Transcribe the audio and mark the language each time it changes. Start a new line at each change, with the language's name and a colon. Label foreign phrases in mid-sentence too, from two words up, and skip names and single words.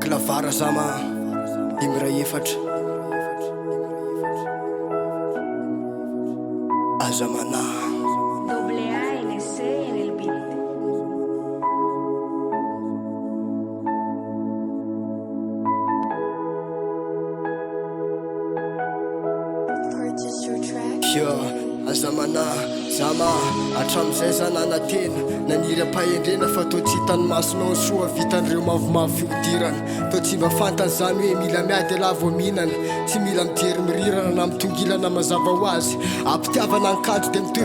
Malagasy: Clavara Zama Imra efatra Azamana
Spanish: ANC en el beat.
English: Purchase your track.
Malagasy: Yo, Azamana, Zama, atramizay zanana tena naniry ampahendrena fa toa tsy hitany masonao soa vitan'ireo mavomavo fihodirana toa tsy mba fantany zany hoe mila miady ala vo mihinana tsy mila mijery mirirana na mitongilana mazava ho azy ampitiavana ankady dia mitoy